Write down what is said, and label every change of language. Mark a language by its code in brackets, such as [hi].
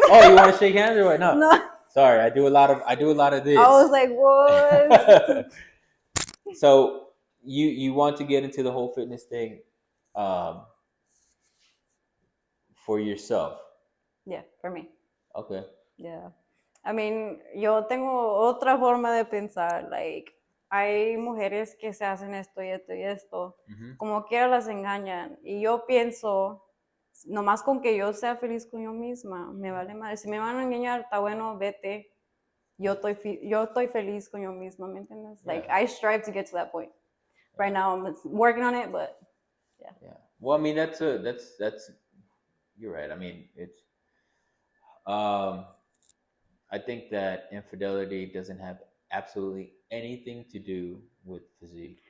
[en] Oh, you want to shake hands or what? No. No. Sorry, I do a lot of this. I was like, what? So you want to get into the whole fitness thing for yourself? Yeah, for me. Okay. Yeah. [es] I mean, yo tengo otra forma de pensar, like, hay mujeres que se hacen esto y esto y esto, como quiera las engañan, y yo pienso, nomás con que yo sea feliz con yo misma, me vale madre, si me van a engañar, está bueno, vete, yo estoy feliz con yo misma, ¿me entiendes? [en] Yeah. Like, I strive to get to that point. Right now, I'm working on it, but yeah. Yeah. Well, I mean, that's you're right. I mean, it's I think that infidelity doesn't have absolutely anything to do with physique.